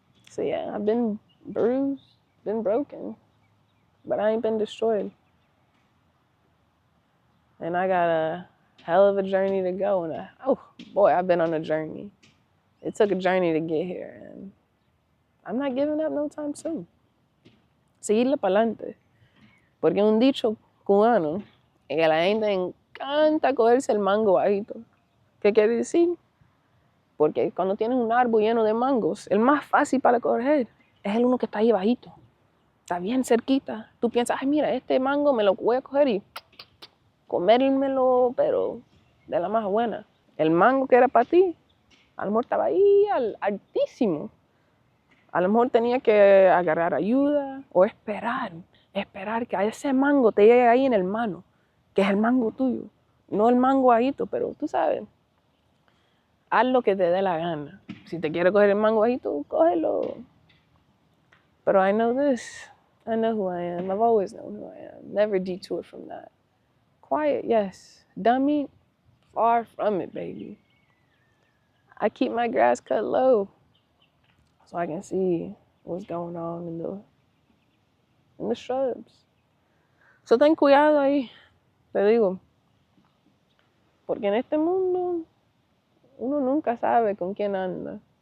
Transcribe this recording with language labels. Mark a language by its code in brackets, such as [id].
[en] So yeah, I've been bruised, been broken, but I ain't been destroyed. And I got a hell of a journey to go. And oh boy, I've been on a journey. It took a journey to get here. And I'm not giving up no time soon. [es] Seguirle pa'lante. Porque un dicho cubano es que a la gente encanta cogerse el mango bajito. ¿Qué quiere decir? Porque cuando tienes un árbol lleno de mangos, el más fácil para coger es el uno que está ahí bajito. Está bien cerquita. Tú piensas, ay, mira, este mango me lo voy a coger y comérmelo, pero de la más buena. El mango que era para ti, a lo mejor estaba ahí altísimo. A lo mejor tenía que agarrar ayuda o esperar que a ese mango te llegue ahí en el mano, que es el mango tuyo. No el mango bajito, pero tú sabes. Haz lo que te dé la gana. Si te quieres coger el mango bajito, cógelo. Pero [en] I know this. I know who I am. I've always known who I am. Never detoured from that. Quiet, yes. Dummy, far from it, baby. I keep my grass cut low so I can see what's going on in the shrubs. So [es] ten cuidado ahí, te digo. Porque en este mundo uno nunca sabe con quién anda.